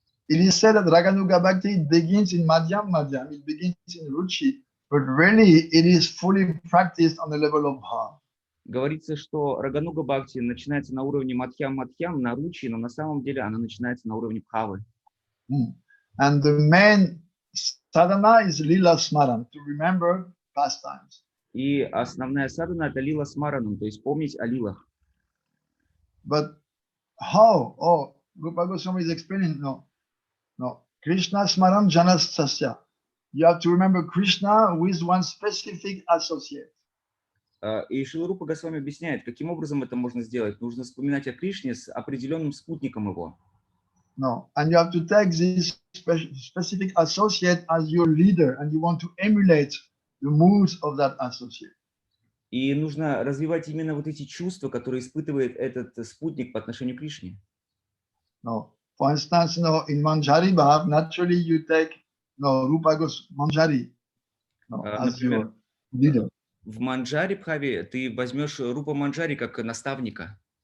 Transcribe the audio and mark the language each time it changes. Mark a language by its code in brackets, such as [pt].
[en] It is said that Raganuga Bhakti begins in Madhyam, it begins in Ruchi, but really it is fully practiced on the level of bhav. [ru] Говорится, что Рагануга Бхакти начинается на уровне Мадхьям, на Ручи, но на самом деле она начинается на уровне Бхавы. [en] And the main sadhana is Lila Smaran, to remember pastimes. [ru] И основная садхана — это Лила Смаранам, то есть помнить о лилах. [en] But how? Oh, Rupa Goswami is explaining, no. Krishna Smaran Janastasya. You have to remember Krishna with one specific associate. [ru] И Шрила Рупа Госвами объясняет, каким образом это можно сделать. Нужно вспоминать о Кришне с определенным спутником его. [en] No, and you have to take this specific associate as your leader, and you want to emulate the moods of that associate. [ru] И нужно развивать именно вот эти чувства, которые испытывает этот спутник по отношению к Кришне. [en] No, for instance, in Manjari Bhav, naturally you take Rupa Goswami Manjari as your leader. [ru] В Манджари Бхаве ты возьмешь Рупа Манджари как наставника.